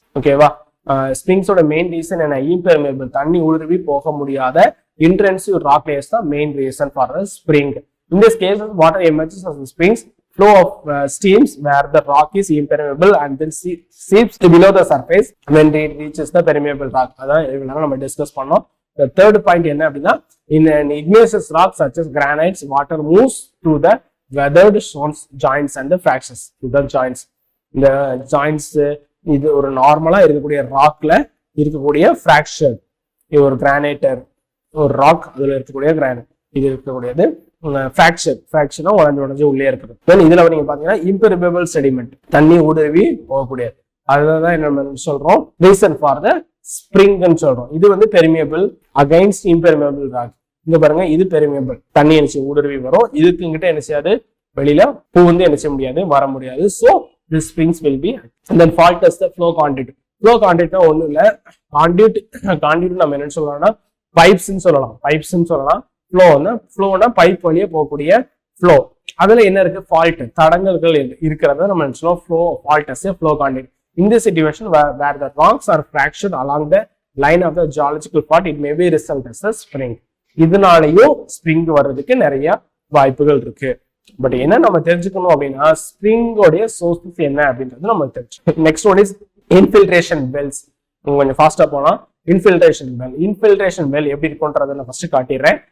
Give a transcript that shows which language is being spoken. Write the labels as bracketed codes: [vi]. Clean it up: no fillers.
[ta] ஓகேவா, ஸ்ப்ரிங்ஸோட main reason என்ன, impermeable, தண்ணி ஊடுருவி போக முடியாத இன்ட்ரென்சிவ் ராக் லேயர்ஸ் தான் [en] Main reason for a spring. In this case, water emerges as the springs flow of steams where the rock is impermeable and then seeps below the surface when it reaches the permeable rock. [ta] அதான் இவ்வளவு நம்ம discuss பண்ணோம். [en] The third point [ta] என்ன அப்படின்னா, [en] in an igneous rock such as granites, water moves through the weathered stones, joints and the fractures. [ta] The joints, இந்த joints இது ஒரு நார்மலா இருக்கக்கூடிய ராக்ல இருக்கக்கூடிய ஃபிராக்சர். இது ஒரு கிரானைட்டர், ஒரு ராக், அதுல இருக்கக்கூடிய கிரானைட், இது இருக்கக்கூடியது ஃபிராக்சர்னா உடஞ்சு உள்ளே இருக்குது. தென் இதுல நீங்க பாத்தீங்கன்னா இம்பெர்மியபிள் செடிமெண்ட், தண்ணி ஊடுருவி போகக்கூடியது. அதுதான் என்ன சொல்றோம், ரீசன் ஃபார் த ஸ்ப்ரிங்னு சொல்றோம். இது வந்து பெர்மியபிள் அகைன்ஸ்ட் இம்பெர்மியபிள் ராக். இங்க பாருங்க, இது பெர்மியபிள், தண்ணி என்ன ஊடுருவி வரும். இதுக்கு இங்கிட்ட என்ன செய்யாது, வெளியில பூந்து என்ன செய்ய முடியாது, வர முடியாது. [en] So the springs will be. Then fault is the flow quantity. [ta] Flow கான்டிட்டினா ஒன்றும் இல்லை, கான்டிட்டி நம்ம என்ன சொல்லலாம்னா பைப்ஸ்ன்னு சொல்லலாம். ஃப்ளோனா பைப் வழியே போகக்கூடிய ஃப்ளோ. அதுல என்ன இருக்கு, ஃபால்ட், தடங்கல்கள் இருக்கிறத நம்ம என்ன சொல்லுவோம், [en] Flow fault as a flow quantity. In this situation where the rocks are fractured along the line of the geological fault, it may be result as a spring. [ta] இதனாலையும் spring வர்றதுக்கு நிறைய வாய்ப்புகள் இருக்கு. பட் என்ன நம்ம தெரிஞ்சுக்கணும் அப்படின்னா ஸ்ப்ரிங்கோடைய சோர்சஸ் என்ன அப்படின்றது நம்ம தெரிஞ்சுக்கணும். [en] Next one is infiltration wells. [ta] கொஞ்சம் ஃபாஸ்டா போலாம். இன்ஃபில்ட்ரேஷன் வெல் எப்படி இருக்கும்ன்றதை நான் ஃபர்ஸ்ட் காட்டிடுறேன்.